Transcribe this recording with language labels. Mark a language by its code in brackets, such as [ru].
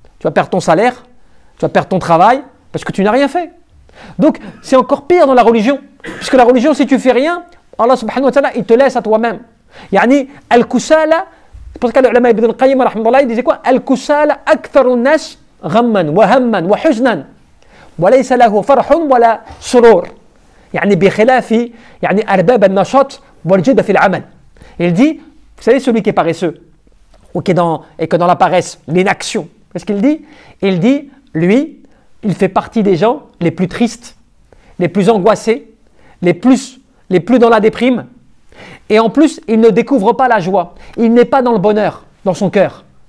[fr] Tu vas perdre ton salaire, tu vas perdre ton travail, parce que tu n'as rien fait. Donc, c'est encore pire dans la religion. Puisque la religion, si tu fais rien, Allah subhanahu wa ta'ala, il te laisse à toi-même. Yani, al-kusala, c'est pour ça que l'ulama Ibn al-Qayyim, il disait quoi? [ar] Al-kusala aktharu nas ghamman wa hamman wa huznan. وليس له فرح ولا سرور يعني بخلاف يعني أرباب النشاط والجد في العمل. [fr] Il dit, vous savez, celui qui est paresseux ou qui est dans la paresse, l'inaction, qu'est-ce qu'il dit? Il dit, lui, il fait partie des gens les plus tristes, les plus angoissés, les plus dans la déprime, et en plus, il ne découvre pas la joie, il n'est pas dans le bonheur, dans son cœur.